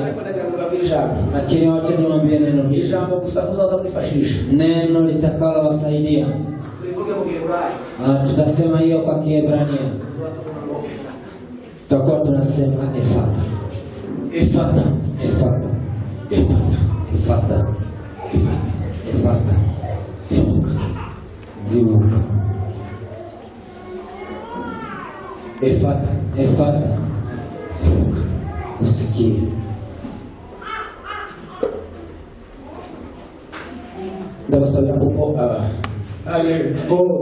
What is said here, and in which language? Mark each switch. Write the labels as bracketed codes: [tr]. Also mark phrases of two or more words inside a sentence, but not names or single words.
[sw] Lakini wacha niwaambie neno hili. Neno litakalo wasaidia. Tutasema hiyo kwa Kiebrania. Tutakuwa tunasema Efata. Efata. Efata. Efata. Efata. Efata. [rw] Zimuka. Zimuka. [sw] Efata. Efata. [rw] Zimuka. [sw] Usikie. [rw] Ndabasabira kuko haleluya.